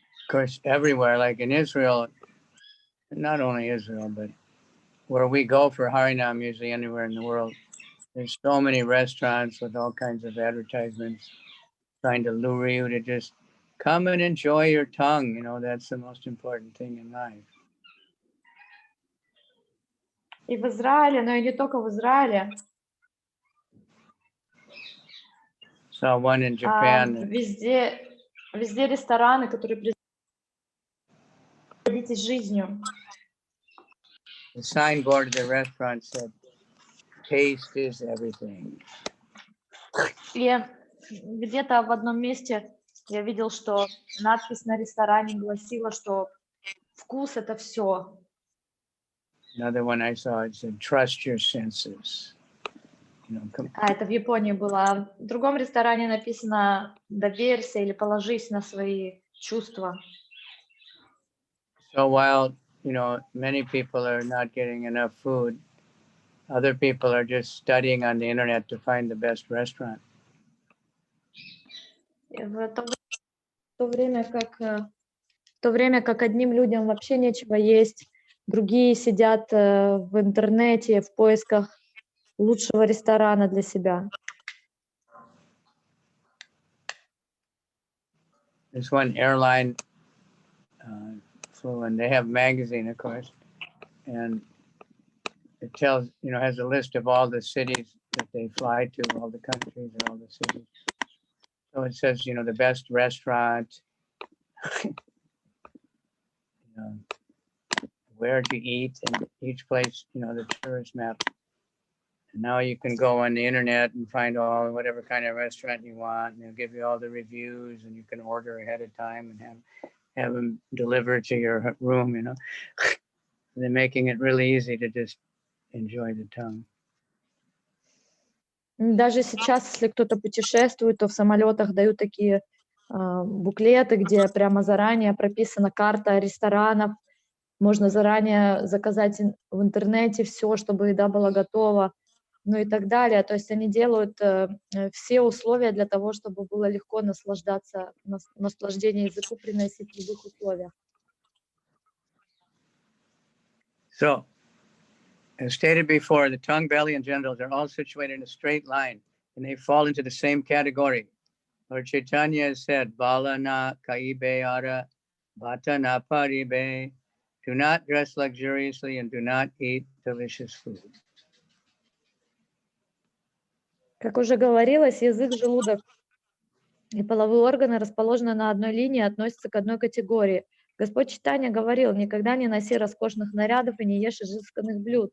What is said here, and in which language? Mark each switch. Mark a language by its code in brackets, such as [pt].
[en] course, everywhere, like in Israel, not only Israel, but where we go for Harinam, usually anywhere in the world, there's so many restaurants with all kinds of advertisements trying to lure you to just come and enjoy your tongue. You know, that's the most important thing in life. [ru] И в Израиле, но и не только в Израиле, [en] Saw one in Japan. [ru] везде рестораны, которые поделитесь жизнью. [en] The signboard of the restaurant said, "Taste is everything." [ru] И где-то в одном месте я видел, что надпись на ресторане гласила, что вкус — это все. [en] Another one I saw, it said, "Trust your senses." You know, [ru] Это в Японии было. В другом ресторане написано «доверься» или «положись на свои чувства». [en] So while, you know, many people are not getting enough food, other people are just studying on the internet to find the best restaurant. И в то время как одним людям вообще нечего есть, другие сидят в интернете в поисках лучшего ресторана для себя. There's one airline flew, and they have a magazine, of course, and it tells, you know, has a list of all the cities that they fly to, all the countries and all the cities. So it says, you know, the best restaurant, you know, where to eat, and each place, you know, the tourist map. And now you can go on the internet and find all whatever kind of restaurant you want, and they'll give you all the reviews, and you can order ahead of time and have them delivered to your room, you know. They're making it really easy to just enjoy the tongue. [ru] Даже сейчас, если кто-то путешествует, то в самолетах дают такие буклеты, где прямо заранее прописана карта ресторанов. Можно заранее заказать в интернете все, чтобы еда была готова, ну и так далее. То есть они делают все условия для того, чтобы было легко наслаждение языку приносить в любых условиях. [en] So, as stated before, the tongue, belly, and genitals are all situated in a straight line, and they fall into the same category. Lord Chaitanya has said, [bn] "Bala na kaibe ara, bata na paribe." [en] Do not dress luxuriously and do not eat delicious food. [ru] Как уже говорилось, язык, желудок и половые органы расположены на одной линии, относятся к одной категории. Господь Чайтанья говорил: никогда не носи роскошных нарядов и не ешь изысканных блюд.